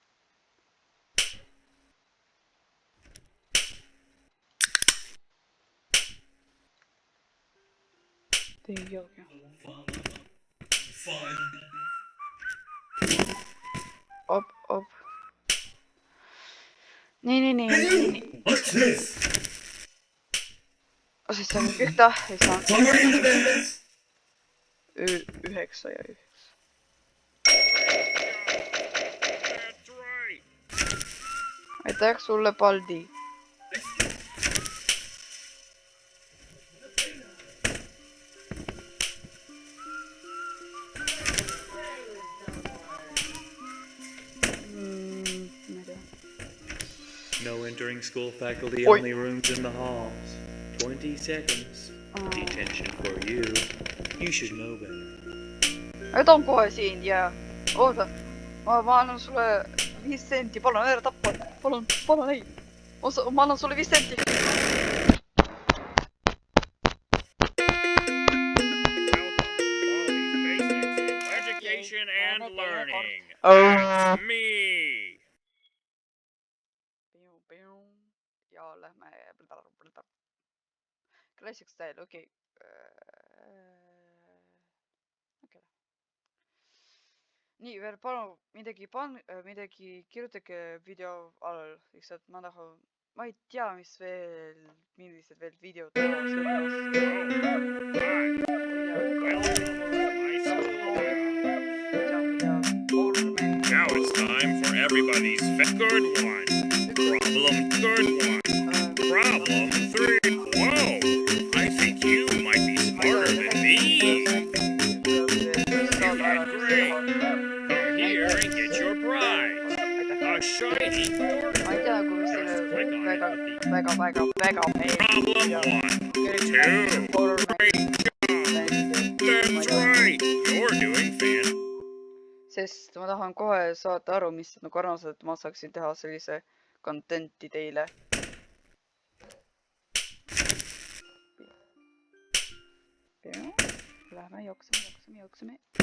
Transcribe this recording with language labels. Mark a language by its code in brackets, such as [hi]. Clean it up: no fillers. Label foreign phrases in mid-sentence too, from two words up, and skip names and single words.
[et] Op. Nii. [en] What's this? [et] Siis see on ühta, ei saa. [en] For independence! [et] 9 ja 9. Aitäh sulle, Baldi. [en] No entering school faculty, [et] Oi. [en] only rooms in the halls. 20 seconds. Detention for you. You should know better. [et] Nüüd on kohe siin ja... Oota, ma annan sulle 5 senti, palun ära tappa. Palun, ei. Ma annan sulle 5 senti. [en] Education and learning. Me. [et] Ja lähme... [en] Classic Style, okei. [et] Nii, veel palun midagi kirjutage video all, lihtsalt ma tahan... Ma ei tea, millised veel videod teha, [en] Now it's time for everybody's good one. Problem good one. Problem 3. Whoa! I think you might be smarter than me. You did great. Come here and get your prize. A shiny board. [et] ma ei tea, kui mis väga [en] Problem 1. 2. That's right. You're doing fantastic. [et] Sest ma tahan kohe saada aru, mis nagu arvased, et ma saaksin teha sellise contenti teile. Lähme, jookseme.